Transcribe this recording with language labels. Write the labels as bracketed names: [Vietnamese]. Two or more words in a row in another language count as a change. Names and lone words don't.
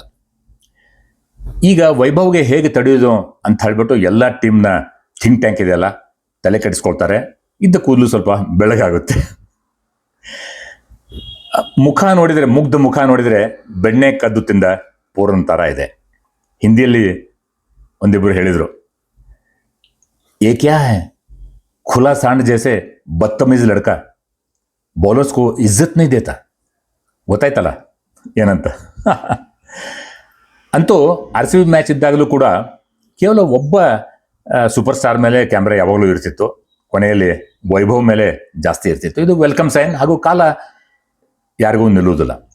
[Kannada] ಈಗ ವೈಭವ್ಗೆ ಹೇಗೆ ತಡೆಯೋದು ಅಂತ ಹೇಳಿಬಿಟ್ಟು ಎಲ್ಲ ಟೀಮ್ನ [English] think tank [Kannada] ಇದೆಯಲ್ಲ, ತಲೆ ಕೆಡಿಸ್ಕೊಳ್ತಾರೆ. ಇದ್ದ ಕೂದಲು ಸ್ವಲ್ಪ ಬೆಳಗಾಗುತ್ತೆ. ಮುಖ ನೋಡಿದರೆ, ಮುಗ್ಧ ಮುಖ ನೋಡಿದರೆ ಬೆಣ್ಣೆ ಕದ್ದು ತಿಂದ ಪೂರ್ಣ ಥರ ಇದೆ. ಹಿಂದಿಯಲ್ಲಿ ಒಂದಿಬ್ಬರು ಹೇಳಿದರು, [Hindi] ये क्या है खुला सांड जैसे बदतमीज लड़का बॉलर्स को इज्जत नहीं देता. [Kannada] ಗೊತ್ತಾಯ್ತಲ್ಲ ಏನಂತ. ಅಂತೂ RCB ಮ್ಯಾಚ್ ಇದ್ದಾಗಲೂ ಕೂಡ ಕೇವಲ ಒಬ್ಬ [English] super star [Kannada] ಮೇಲೆ ಕ್ಯಾಮ್ರಾ ಯಾವಾಗಲೂ ಇರ್ತಿತ್ತು. ಕೊನೆಯಲ್ಲಿ ವೈಭವ್ ಮೇಲೆ ಜಾಸ್ತಿ ಇರ್ತಿತ್ತು. ಇದು [English] welcome sign. [Kannada] ಹಾಗೂ ಕಾಲ ಯಾರಿಗೂ ನಿಲ್ಲುವುದಿಲ್ಲ.